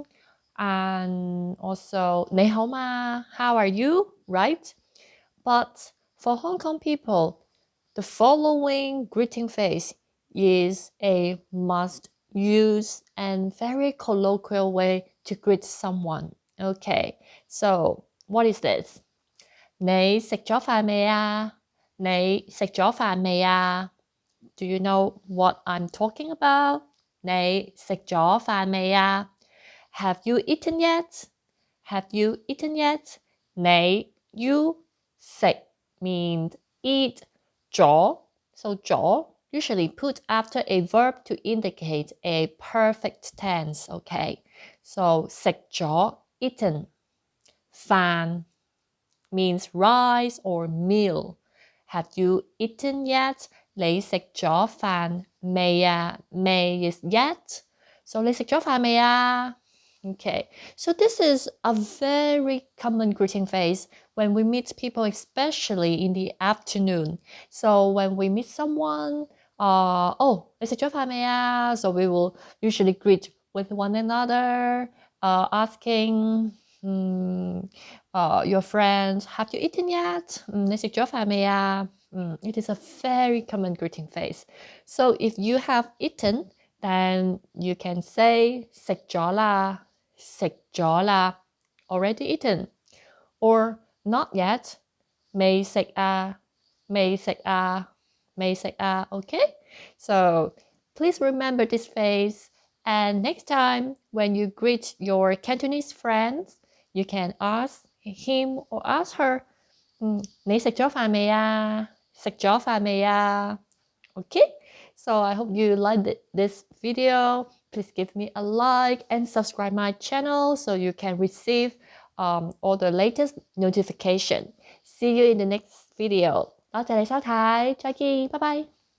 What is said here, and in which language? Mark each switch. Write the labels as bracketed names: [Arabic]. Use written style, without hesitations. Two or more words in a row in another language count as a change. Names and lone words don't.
[English] And also [Cantonese] 你好嗎, [English] how are you, right? But for Hong Kong people, the following greeting phrase is a must-use and very colloquial way to greet someone. Okay, so what is this? [Cantonese] 你食咗飯未呀? 你食咗飯未呀? [English] Do you know what I'm talking about? [Cantonese] 你食咗飯未呀? [English] Have you eaten yet? Have you eaten yet? 你 you 食 means eat 咗. So 咗 usually put after a verb to indicate a perfect tense. Okay, so 食咗 eaten. 飯 means rice or meal. Have you eaten yet? [Cantonese] 你食咗飯未呀? [English] May is yet. So [Cantonese] 你食咗飯未呀? [English] Okay, so this is a very common greeting phrase when we meet people, especially in the afternoon. So when we meet someone, [Cantonese] 你食咗飯未呀? [English] So we will usually greet with one another, asking your friends, have you eaten yet? [Cantonese] 你食咗飯未呀? [English] It is a very common greeting phrase. So if you have eaten, then you can say [Cantonese] 食咗啦. 食咗啦, [English] already eaten. Or not yet, [Cantonese] 未食啊, 未食啊, 未食啊, [English] okay? So please remember this phrase, and next time when you greet your Cantonese friends, you can ask him or ask her, [Cantonese] 你食咗飯未呀? 食咗飯未呀? [English] Okay, so I hope you liked this video. Please give me a like and subscribe my channel so you can receive all the latest notification. See you in the next video. [Cantonese] 多謝你收睇，再見，拜拜。